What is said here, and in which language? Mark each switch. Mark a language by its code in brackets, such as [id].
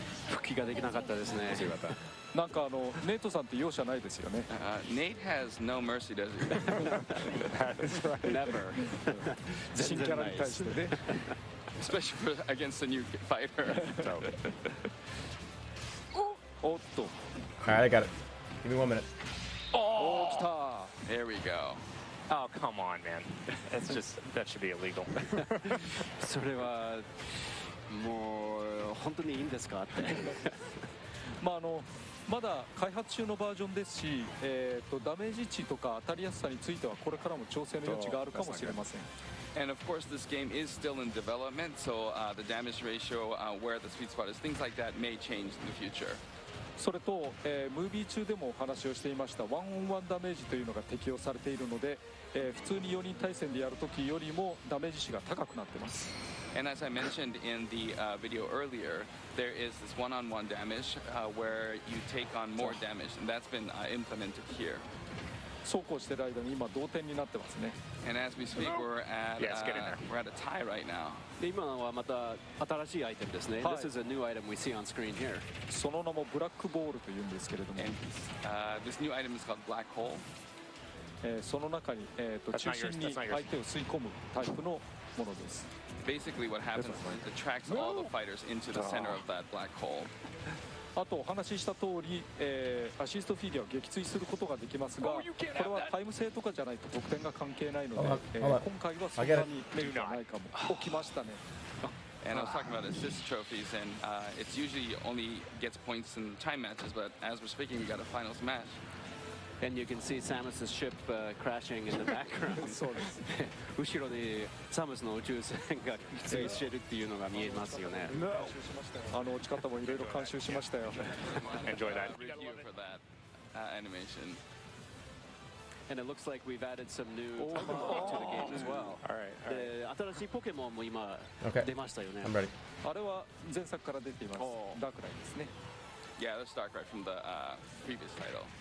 [ja] 復帰ができなかったですね。なんかネイトさんって容赦ないですよね。 [en] Nate has no mercy, does he? That's right. Never. [ja] 新キャラに対してね。 [en] Especially against a new fighter. [ja] おっと。 [en] Alright, I got it. Give me 1 minute. [ja] おー、来た。 [en] There we go. Oh, come on, man. That should be illegal. [ja] それはもう本当にいいんですかって。まあまだ開発中のバージョンですし、ダメージ値とか当たりやすさについてはこれからも調整の余地があるかもしれません。 [en] And of course, this game is still in development, so the damage ratio, where the sweet spot is, things like that may change in the future. [ja] それと、ムービー中でもお話をしていましたワンオンワンダメージというのが適用されているので、普通に4人対戦でやるときよりもダメージ値が高くなっています。 [en] And as I mentioned in the video earlier, there is this one-on-one damage where you take on more damage, and that's been implemented here. [ja] そうこうしてる間に今同点になってますね。 [en] And as we speak, we're at a tie right now. [ja] で今はまた新しいアイテムですね。 [en] This is a new item we see on screen here. [ja] その名もブラックボールというんですけれども。 [en] This new item is called black hole. [ja] その中に中心に相手を吸い込むタイプのものです。 [en] Basically, what happens is it attracts all the fighters into the center of that black hole. [ja] あとお話しした通り、アシストフィギュアを撃墜することができますが、これはタイム制とかじゃないと得点が関係ないので、今回はそんなにメリットはないかも。起きましたね。 [en] And I was talking about assist trophies, and it's usually only gets points in time matches, but as we're speaking, we got a finals match. And you can see Samus's ship crashing in the background. [ja] そうです。後ろにサムスの宇宙船が撃墜してるっていうのが見えますよね。落ち方もいろいろ監修しましたよ。 [en] Enjoy that. Review for that animation. And it looks like we've added some new Pokemon to the game as well. All right. [ja] で、新しいポケモンも今出ましたよね。 [en] I'm ready. [ja] あれは前作から出ています。ダークライですね。 [en] Yeah, that's Darkrai from the previous title.